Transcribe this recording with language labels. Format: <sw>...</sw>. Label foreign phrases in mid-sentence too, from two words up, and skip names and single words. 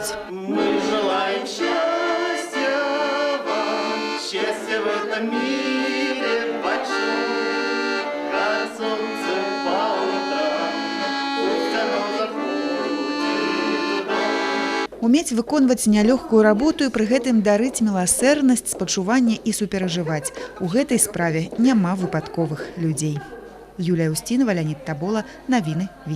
<ru>Мы желаем счастья в этом мире большом, как солнце по утрам, пусть оно заходит туда.</ru> <be>Уметь выконваць нялёгкую работу і пры гэтым дарыць міласэрнасць, спачуванне і суперажываць. У гэтай справе няма выпадковых людзей. Юлія Устінова, Леонид Табола, навіны</be>